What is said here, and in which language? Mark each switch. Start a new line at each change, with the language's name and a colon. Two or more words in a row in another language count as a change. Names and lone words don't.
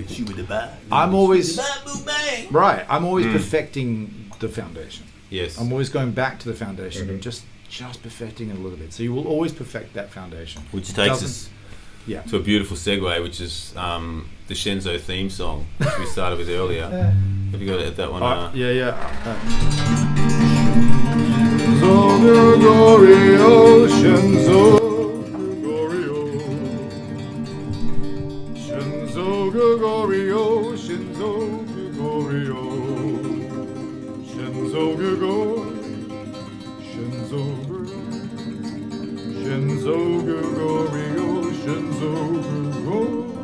English: I'm always perfecting the foundation. Yes. I'm always going back to the foundation and just perfecting it a little bit. So you will always perfect that foundation. Which takes us to a beautiful segue, which is the Shenzo theme song, which we started with earlier. Have you got that one? Shenzo Gregorio, Shenzo Gregorio, Shenzo Gregorio, Shenzo Gregorio, Shenzo Gregorio, Shenzo Gregorio, Shenzo Gregorio.